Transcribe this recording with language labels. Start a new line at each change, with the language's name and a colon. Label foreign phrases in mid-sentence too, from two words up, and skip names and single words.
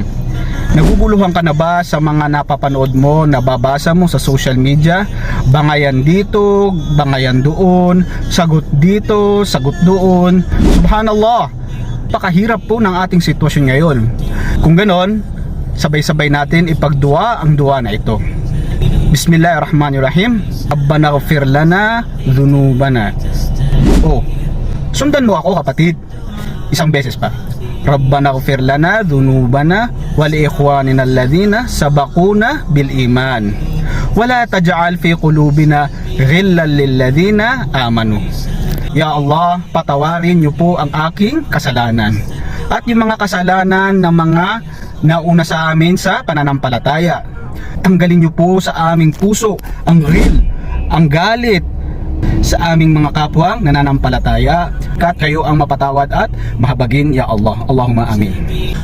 Filipino: Naguguluhan ka na ba sa mga napapanood mo, nababasa mo sa social media? Bangayan dito, bangayan doon, sagot dito, sagot doon. Subhanallah, pakahirap po ng ating sitwasyon ngayon. Kung ganon, sabay-sabay natin ipagdua ang dua na ito.
Arabic: بسم الله الرحمن الرحيم. ربنا اغفر لنا ذنوبنا.
Filipino: Oh, sundan mo ako kapatid. Isang beses pa.
Arabic: ربنا اغفر لنا ذنوبنا ولإخواننا الذين سبقونا بالإيمان. ولا تجعل في قلوبنا غلا للذين آمنوا. يا الله,
Filipino: patawarin niyo po ang aking kasalanan at yung mga kasalanan ng mga nauna sa amin sa pananampalataya. Tanggalin niyo po sa aming puso ang ghil, ang galit sa aming mga kapwang nananampalataya, at kayo ang mapatawad at mahabagin
Arabic: يا الله. اللهم آمين.